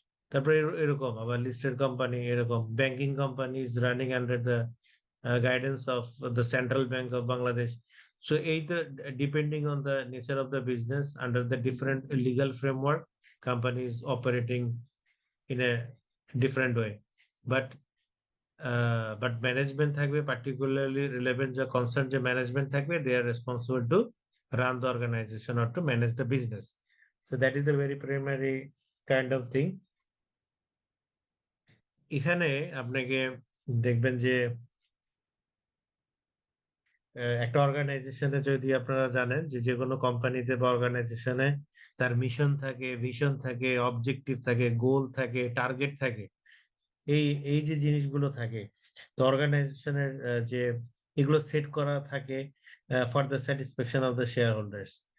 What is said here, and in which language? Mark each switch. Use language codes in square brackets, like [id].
[bn] তারপরে এরকম আবার লিস্টেড কোম্পানি, এরকম banking company [en] Is running under the guidance of the Central Bank of Bangladesh. So either depending on the nature of the business, under the different legal framework, companies operating in a different way. But management থাকবে, particularly relevant the concerned যে management থাকবে, they are responsible to run the organization or to manage the business. So that is the very primary kind of thing. [bn] এখানে আপনাকে দেখবেন যে একটা অর্গানাইজেশনে যদি আপনারা জানেন যে কোনো কোম্পানিতে বা অর্গানাইজেশনে তার মিশন থাকে, ভিশন থাকে, অবজেক্টিভ থাকে, গোল থাকে, টার্গেট থাকে, এই এই যে জিনিসগুলো থাকে, তো অর্গানাইজেশনের যে এগুলো সেট করা থাকে [en] For the satisfaction of the shareholders.